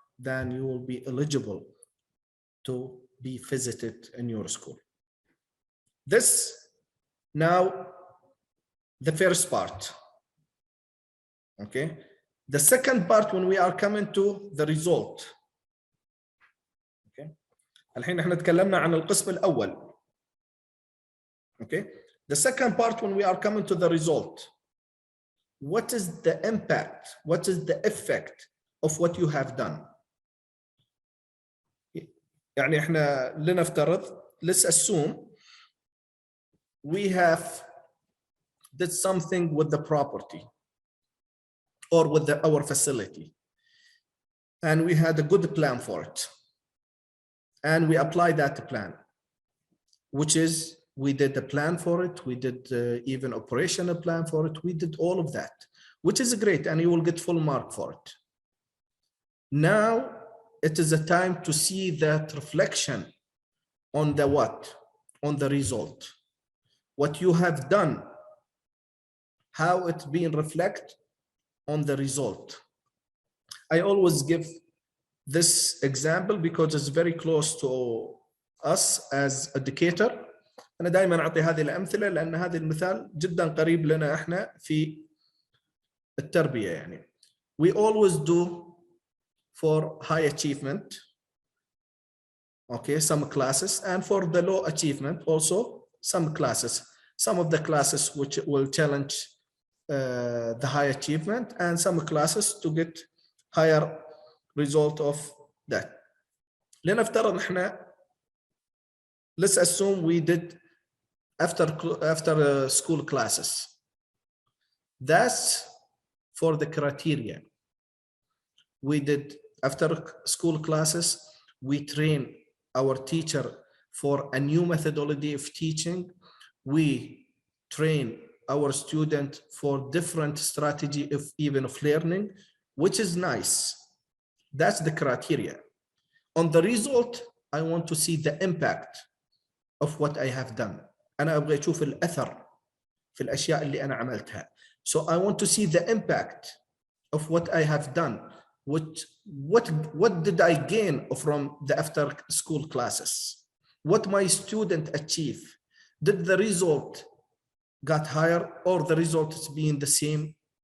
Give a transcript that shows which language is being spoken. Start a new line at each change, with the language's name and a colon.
English: Then you will be eligible to be visited in your school. This now the first part. Okay. The second part, when we are coming to the result. Okay.
Arabic: الحين احنا تكلمنا عن القسم الأول.
English: Okay. The second part, when we are coming to the result, what is the impact? What is the effect of what you have done?
Arabic: يعني احنا لنفترض,
English: let's assume we have did something with the property or with our facility, and we had a good plan for it, and we applied that plan, which is we did a plan for it, we did even operational plan for it, we did all of that, which is great, and you will get full mark for it. Now it is a time to see that reflection on the what? On the result. What you have done, how it's being reflected on the result. I always give this example because it's very close to us as educator.
Arabic: أنا دائما أعطي هذه الأمثلة لأن هذا المثال جدا قريب لنا إحنا في التربية يعني.
English: We always do for high achievement, okay, some classes, and for the low achievement also some classes. Some of the classes which will challenge the high achievement, and some classes to get higher result of that.
Arabic: لنفترض احنا,
English: let's assume we did after school classes. That's for the criteria. We did after school classes, we train our teacher for a new methodology of teaching. We train our student for different strategy of even of learning, which is nice. That's the criteria. On the result, I want to see the impact of what I have done.
Arabic: أنا أبغى أشوف الأثر في الأشياء اللي أنا عملتها.
English: So I want to see the impact of what I have done. What did I gain from the after school classes? What my student achieve? Did the result got higher or the result is being the same?